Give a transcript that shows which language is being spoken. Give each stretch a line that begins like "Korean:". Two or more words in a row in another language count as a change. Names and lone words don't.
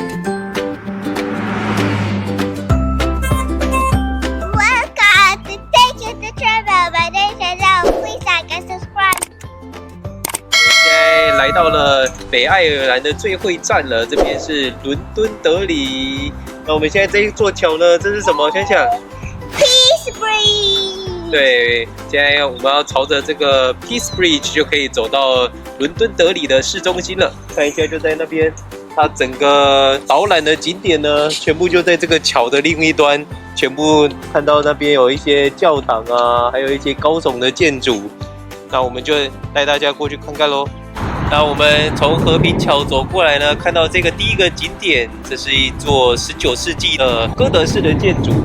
Chinese: 来到了北愛爾蘭的最會站了，這邊是倫敦德里。那我們現在這一座橋呢？這是什麼？想想 Peace Bridge。對，現在我們要朝着這個 Peace Bridge 就可以走到倫敦德里的市中心了。看一下，就在那邊。它整個導覽的景點呢，全部就在這個橋的另一端，全部看到那邊有一些教堂啊，還有一些高聳的建築。那我們就帶大家過去看看嘍。那我們從和平橋走過來呢，看到這個第一個景點，這是一座19世紀的哥德式的建築。